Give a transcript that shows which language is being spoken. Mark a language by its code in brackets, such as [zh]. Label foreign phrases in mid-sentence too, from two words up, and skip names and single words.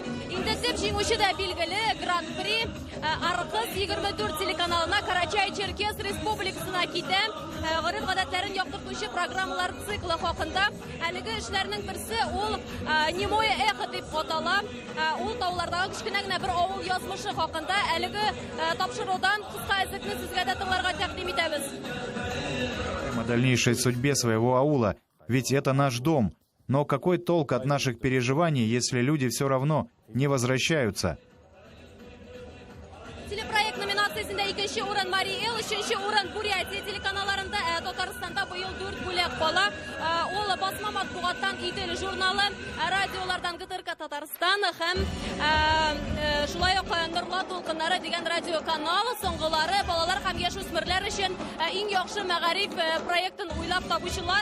[tt] Инде төп җиңүче дә билгеле, Гран-при Аркыз 24 телеканалына Карачай-Черкес Республикасына китә. Гореф-гадәтләрен яктыртучы программалар циклы хакында. Әлеге эшләрнең берсе ул Немое эхо дип атала. Ул таулардагы кечкенә генә бер авыл язмышы хакында. Әлеге тапшырудан кыска әзекне сезгә дә тыңларга тәкъдим итәбез. [ru] О дальнейшей судьбе своего аула, ведь это наш дом. Но какой толк от наших переживаний, если люди все равно не возвращаются? [tt] Телепроект номинациясендә 2нче урын Марий Эл, 3нче урын Бурятия телеканалларында, Татарстанда быел 4 бүләк кала. Ул басма матбугаттан Идел журналы, радиолардан ГТРК Татарстан һәм шулай ук Нурлат тулкыннары дигән радиоканал, соңгылары балалар һәм яшүсмерләр өчен иң яхшы мәгариф проектын уйлап табучылар.